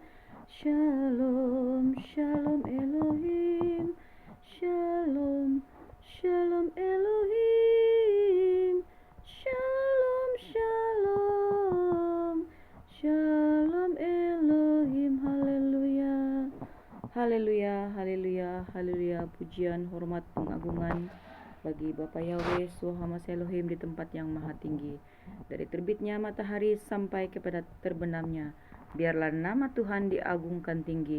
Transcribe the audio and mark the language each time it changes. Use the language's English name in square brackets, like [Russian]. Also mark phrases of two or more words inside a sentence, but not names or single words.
[Hebrew] שלום, שלום אלוהים. שלום, שלום אלוהים. שלום, שלום. שלום אלוהים. [Indonesian] Haleluya. Haleluya, haleluya, haleluya. Pujian, hormat, pengagungan bagi Bapa Yahweh, Tuhan Elohim di tempat yang maha tinggi. Dari terbitnya matahari sampai kepada terbenamnya, biarlah nama Tuhan diagungkan tinggi.